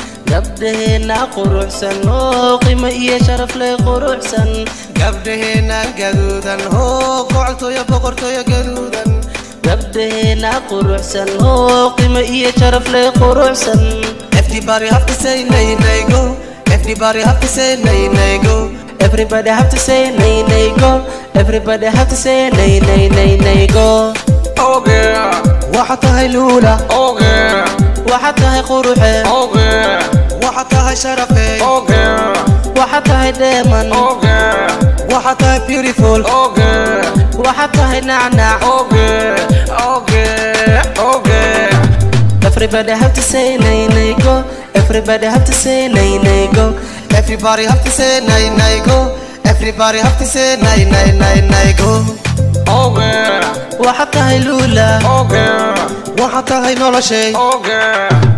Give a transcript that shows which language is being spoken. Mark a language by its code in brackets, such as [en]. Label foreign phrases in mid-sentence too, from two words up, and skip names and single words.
[so] Gabdhaheenna quruxsan oo qiimo iyo sharaf leh quruxsan. Gabdhaheenna gaduudan oo boqortooyo, boqortooyo gaduudan. Gabdhaheenna quruxsan oo qiimo iyo sharaf leh quruxsan. [en] Everybody have to say nay, nay, go. Everybody have to say nay, nay, go. Everybody have to say nay, nay, go. Everybody have to say nay, nay, nay, nay, go. Oh, girl. [so] Waxaad tahay Luula. [en] Oh, girl. [so] Waxaad tahay quruxe. [en] Oh, girl. [so] Waxaad tahay sharafe. [en] Oh, girl. [so] Waxaad tahay dheeman. [en] Oh, girl. [so] Waxaad tahay beautiful. [en] Oh, girl. [so] Waxaad tahay nacnac. [en] Oh, girl. Oh, girl. Oh, girl. Everybody have to say nay, nay, go. Everybody have to say nay, nay, go. Everybody have to say nay, nay, go. Everybody have to say nay, nay, nay, nay, go. Oh, girl. [so] Waxaad tahay Lula. [en] Oh, girl. [so] Waxaad tahay noloshay. [en] Oh, girl.